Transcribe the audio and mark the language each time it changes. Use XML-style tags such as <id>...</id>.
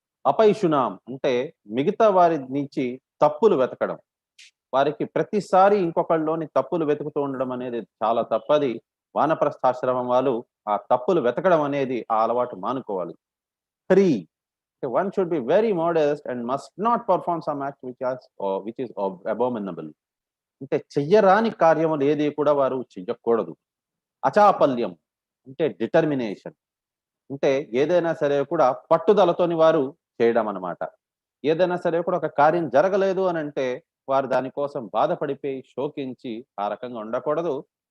<te>అపైషునాం అంటే మిగతా వారి నుంచి తప్పులు వెతకడం. వారికి ప్రతిసారి ఇంకొకళ్ళలోని తప్పులు వెతుకుతూ ఉండడం అనేది చాలా తప్పది. వానప్రస్థాశ్రమం వాళ్ళు ఆ తప్పులు వెతకడం అనేది ఆ అలవాటు మానుకోవాలి.</te> <en>3 one should be very modest and must not perform some act which is abominable.</en> <te>అంటే చెయ్యరాని కార్యములు ఏది కూడా వారు చెయ్యకూడదు. అచాపల్యం అంటే డిటర్మినేషన్ అంటే ఏదైనా సరే కూడా పట్టుదలతోని వారు చేయడం అన్నమాట. ఏదైనా సరే కూడా ఒక కార్యం జరగలేదు అని అంటే వారు దానికోసం బాధపడిపోయి శోకించి ఆ రకంగా ఉండకూడదు.</te>